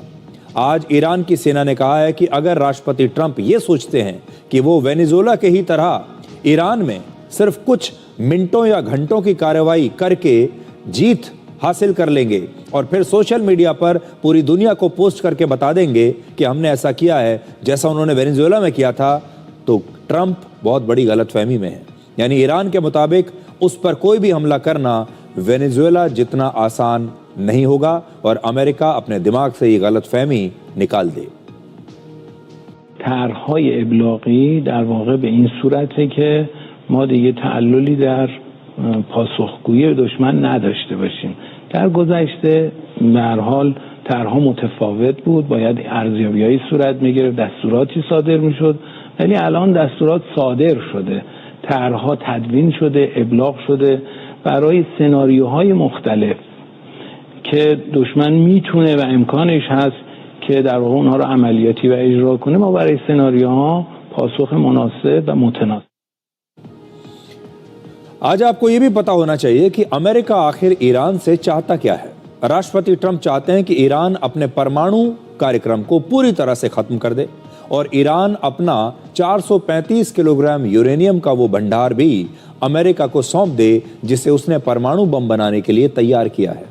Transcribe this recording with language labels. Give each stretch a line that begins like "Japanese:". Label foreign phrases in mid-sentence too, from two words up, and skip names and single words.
Hindi: आज ईरान की सेना ने कहा है कि अगर राष्ट्रपति ट्रंप ये सोचते हैं कि वो वेनेजुएला के ही तरह ईरान में सिर्फ कुछ मिनटों या घंटों की कार्रवाई करके जीत हासिल कर लेंगे और फिर
English: social media
Hindi: पर पूरी दुनिया को पोस्ट करके बता देंगे कि हमने ऐसा किया है जैसा उन्होंने वेनेजुएला में किया था, तो ट्रंप बहुत बड़ी गलतफहमी में है। यानी ईरान के मुताबिक उस पर कोई भी हमला करना वेनेजुएला जितना आसान नहीं होगा और अमेरिका अपने दिमाग से ये गलतफहमी निकाल दे।
Persian: طرح‌های ابلاغی در واقع به این صورته که ما دیگه تعللی در پاسخگویی دشمن نداشته باشیم. در گذشته به هر حال طرح‌ها متفاوت بود، باید ارزیابی‌های صورت می‌گرفت، دستوراتی صادر می‌شد، ولی الان دستورات صادر شده، طرح‌ها تدوین شده، ابلاغ شده برای سناریوهای مختلف که دشمن میتونه و امکانش هست که در واقع اونها رو عملیاتی و اجرا کنه. ما برای سناریوها پاسخ مناسب و متناسب.
Hindi: आज आपको ये भी पता होना चाहिए कि अमेरिका आखिर ईरान से चाहता क्या है। राष्ट्रपति ट्रंप चाहते हैं कि ईरान अपने परमाणु कार्यक्रम को पूरी तरह से खत्म कर दे और ईरान अपना 435 किलोग्राम यूरेनियम का वो भंडार भी अमेरिका को सौंप दे जिसे उसने परमाणु बम बनाने के लिए तैयार किया है।